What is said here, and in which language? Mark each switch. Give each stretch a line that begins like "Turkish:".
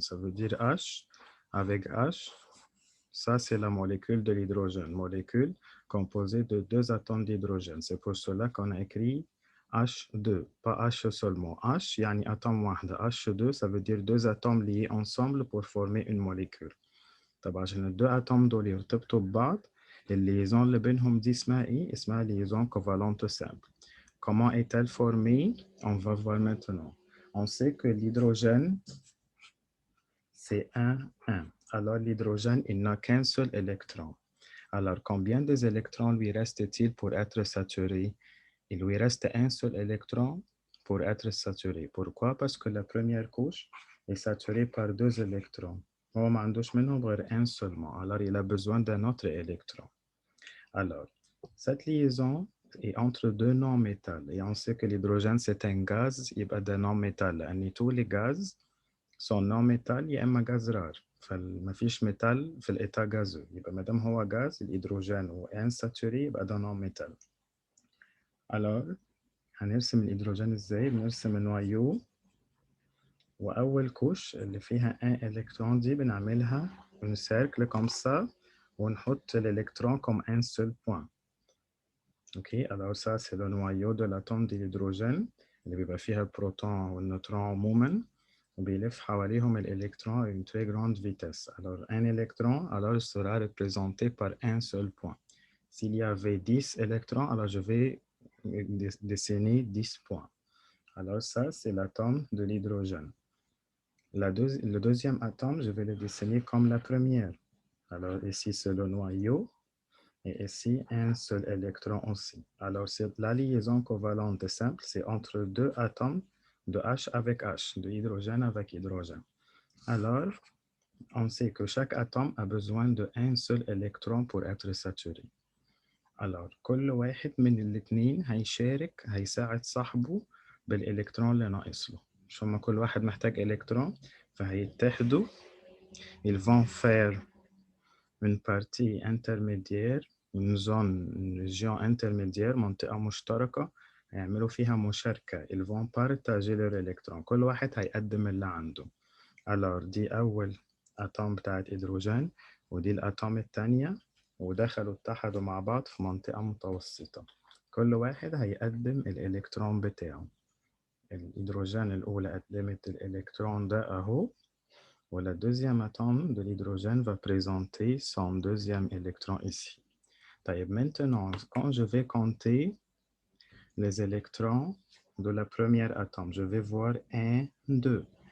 French: Ça veut dire H avec H. Ça, c'est la molécule de l'hydrogène, molécule composée de deux atomes d'hydrogène. C'est pour cela qu'on a écrit H2, pas H seulement. H, yani atome واحدة. H2, ça veut dire deux atomes liés ensemble pour former une molécule.
Arabic: طبعا عشان الدو atomes دول يرتبطوا ببعض الليزون اللي بينهم دي اسمها ايه؟ اسمها
French: liaison covalente simple. Comment est-elle formée? On va voir maintenant. On sait que l'hydrogène, c'est 1, 1. Alors l'hydrogène, il n'a qu'un seul électron. Alors combien d'électrons lui reste-t-il pour être saturé? Il lui reste un seul électron pour être saturé. Pourquoi? Parce que la première couche est saturée par deux électrons.
Arabic: هو ما عندوش منهم غير
French: un seulement. Alors il a besoin d'un autre électron. Alors, cette liaison est entre deux non-métals. Et on sait que l'hydrogène, c'est un gaz, il y a des non-métals. Et tous les gaz sont non-métal
Arabic: يا إما
French: gaz rare.
Arabic: فما فيش métal في الإيتا gazeux. يبقى ما دام هو gaz الهيدروجين و insaturé يبقى ده non-métal. Alors, هنرسم الهيدروجين ازاي؟ بنرسم النويو وأول كوش اللي فيها un électron دي بنعملها un cercle
French: comme ça
Arabic: ونحط l'électron
French: comme un seul point. Ok, alors ça c'est le noyau de l'atome de l'hydrogène
Arabic: اللي بيبقى فيها البروتون والنيوترون عموما وبيلف حواليهم الإلكترون
French: à une très grande vitesse. Alors un électron alors sera représenté par un seul point. S'il y avait 10 électrons, alors je vais dessiner 10 points. Alors ça c'est l'atome de l'hydrogène. Le deuxième atome, je vais le dessiner comme la première. Alors ici c'est le noyau. Et ici, un seul électron aussi. Alors, la liaison covalente simple, c'est entre deux atomes de H avec H, de hydrogène avec hydrogène. Alors, on sait que chaque atome a besoin d'un seul électron pour être saturé.
Arabic: Alors, كل واحد من الاثنين هيساعد صاحبه بالإلكترون اللي ناقص له. شو ما كل واحد محتاج إلكترون فهيتحدوا.
French: Ils vont faire une partie intermédiaire une zone, une région intermédiaire,
Arabic: منطقة مشتركة هيعملوا فيها مشاركة.
French: Ils vont partager leurs électrons.
Arabic: كل واحد هيقدم اللي عنده. Alors دي أول أتوم بتاعت هيدروجين ودي الأتوم التانية ودخلوا اتحدوا مع بعض في منطقة متوسطة. كل واحد هيقدم الإلكترون بتاعه. الهيدروجين الأولى قدمت الإلكترون ده أهو
French: Le deuxième atome de l'hydrogène va présenter son deuxième électron ici. Maintenant, quand je vais compter les électrons de la première atome, je vais voir 1, 2.